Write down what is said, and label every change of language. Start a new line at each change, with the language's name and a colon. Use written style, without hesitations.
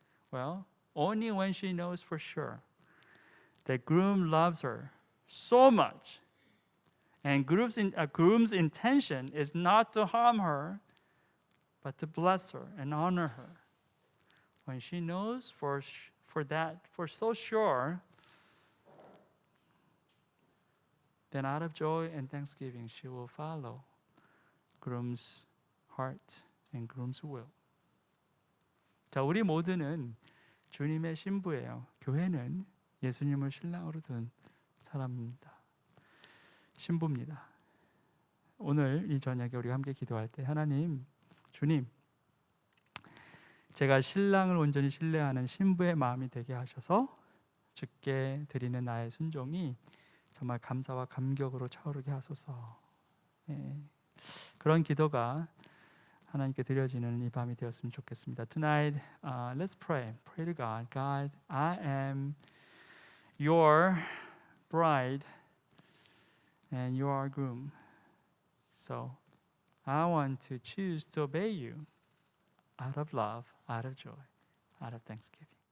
English: Well, only when she knows for sure that groom loves her so much, and groom's intention is not to harm her, but to bless her and honor her. When she knows for so sure, then out of joy and thanksgiving, she will follow groom's heart and groom's will.
Korean: 자, 우리 모두는 주님의 신부예요. 교회는 예수님을 신랑으로 둔 사람입니다. 신부입니다. 오늘 이 저녁에 우리가 함께 기도할 때 하나님, 주님, 제가 신랑을 온전히 신뢰하는 신부의 마음이 되게 하셔서 주께 드리는 나의 순종이 정말 감사와 감격으로 차오르게 하소서. 그런 기도가 하나님께 드려지는 이 밤이 되었으면 좋겠습니다.
English: Tonight, let's pray. Pray to God. God, I am your bride and you are groom. So I want to choose to obey you out of love, out of joy, out of thanksgiving.